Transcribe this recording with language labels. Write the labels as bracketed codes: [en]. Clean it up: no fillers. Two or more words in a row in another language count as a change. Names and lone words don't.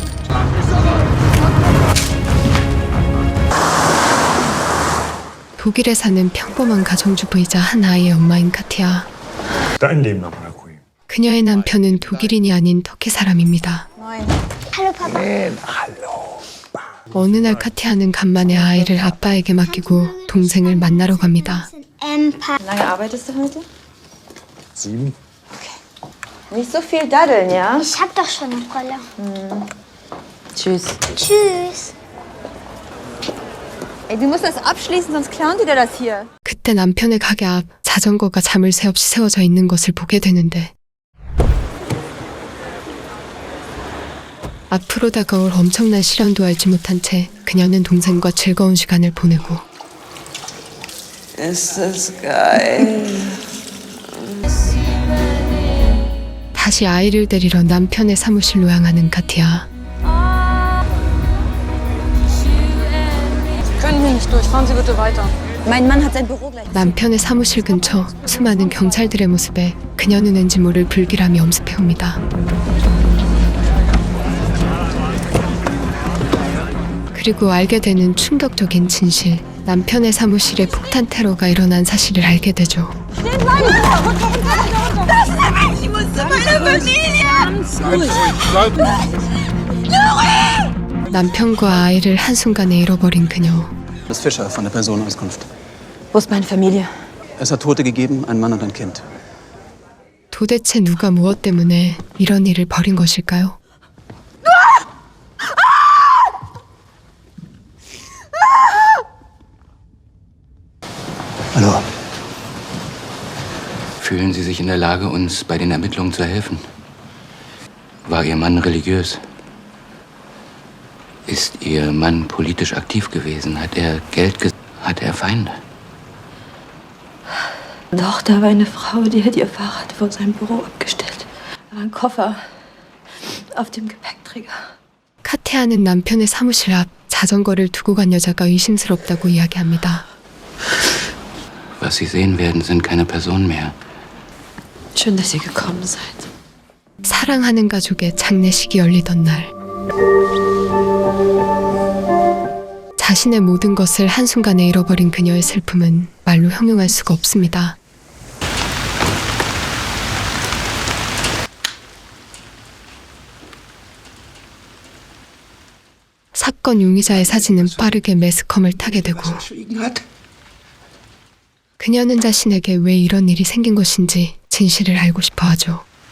[ko] 독일에 사는 평범한 가정주부이자 한 아이의 엄마인 카티아. 그녀의 남편은 독일인이 아닌 터키 사람입니다. 어느 날 카티아는 간만에 아이를 아빠에게 맡기고 동생을 만나러 갑니다. [de] Lange arbeitest du heute? 7. Nicht so viel daddeln, ja? Ich hab doch schon eine Rolle. Tschüss. Tschüss. Ey, du musst das abschließen, sonst klauen die dir das hier. [ko] 그때 남편의 가게 앞 자전거가 자물 새 없이 세워져 있는 것을 보게 되는데, 앞으로 다가올 엄청난 시련도 알지 못한 채 그녀는 동생과 즐거운 시간을 보내고, 다시 아이를 데리러 남편의 사무실로 향하는 카티아. [de] Können hier nicht durch. Fahren Sie bitte weiter. Mein Mann hat sein Büro gleich. [ko] 남편의 사무실 근처 수많은 경찰들의 모습에 그녀는 왠지 모를 불길함이 엄습해옵니다. 그리고 알게 되는 충격적인 진실. 남편의 사무실에 폭탄 테러가 일어난 사실을 알게 되죠. 남편과 아이를 한순간에 잃어버린 그녀. [de] Das Fischer von der Personenauskunft. Wo ist meine Familie? Es hat Tote gegeben, ein Mann und ein Kind. [ko] 도대체 누가 무엇 때문에 이런 일을 벌인 것일까요? [de] Hallo. Fühlen Sie sich in der Lage, uns bei den Ermittlungen zu helfen? War Ihr Mann religiös? Ist Ihr Mann politisch aktiv gewesen? Hat er Hat er Feinde? Doch, da war eine Frau, die hat ihr Fahrrad vor seinem Büro abgestellt. Da war ein Koffer auf dem Gepäckträger. [ko] 카티아는 남편의 사무실 앞 자전거를 두고 간 여자가 의심스럽다고 이야기합니다. [de] Was Sie sehen werden, sind keine Personen mehr. Schön, dass ihr gekommen seid. [ko] 사랑하는 가족의 장례식이 열리던 날, 자신의 모든 것을 한순간에 잃어버린 그녀의 슬픔은 말로 형용할 수가 없습니다. 사건 용의자의 사진은 빠르게 매스컴을 타게 되고, 그녀는 자신에게 왜 이런 일이 생긴 것인지 진실을 알고 싶어 하죠.